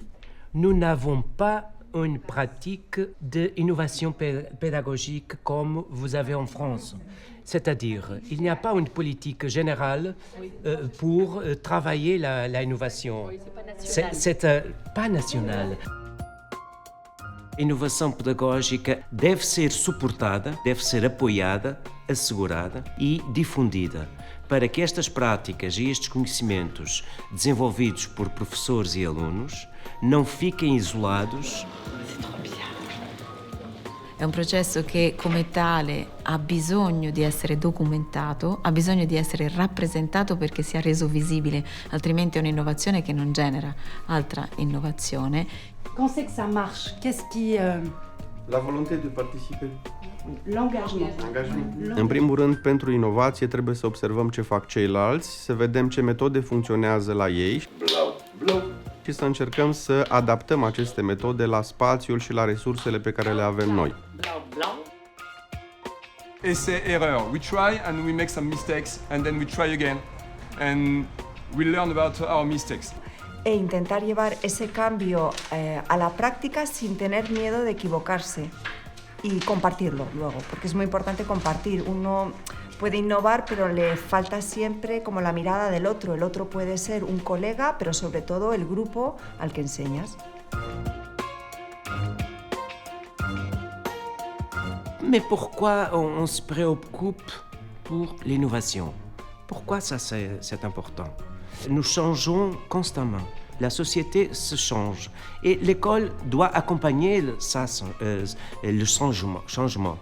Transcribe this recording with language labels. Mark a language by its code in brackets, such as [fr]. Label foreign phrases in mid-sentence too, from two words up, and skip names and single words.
[fr] Nous n'avons pas une pratique d'innovation pédagogique comme vous avez en France. C'est-à-dire, il n'y a pas une politique générale pour travailler l'innovation. C'est pas national. [pt] A inovação pedagógica deve ser suportada, deve ser apoiada, assegurada e difundida para que estas práticas e estes conhecimentos desenvolvidos por professores e alunos não fiquem isolados. [it] È un processo che come tale ha bisogno di essere documentato, ha bisogno di essere rappresentato perché sia reso visibile, altrimenti è un'innovazione che non genera altra innovazione. [fr] Quand c'est que ça marche? Qu'est-ce qui... La volonté de participer. L'engagement. [ro] În primul rând, pentru inovație trebuie să observăm ce fac ceilalți, să vedem ce metode funcționează la ei și să încercăm să adaptăm aceste metode la spațiul și la resursele pe care le avem noi. [fr] Essai-erreur. [en] We try and we make some mistakes and then we try again and we learn about our mistakes. [es] E intentar llevar ese cambio a la práctica sin tener miedo de equivocarse y compartirlo luego, porque es muy importante compartir. Uno puede innovar, pero le falta siempre como la mirada del otro. El otro puede ser un colega, pero sobre todo el grupo al que enseñas. [fr] Mais pourquoi on se préoccupe pour l'innovation? Pourquoi ça c'est important? Nous changeons constamment. La société se change et l'école doit accompagner le changement.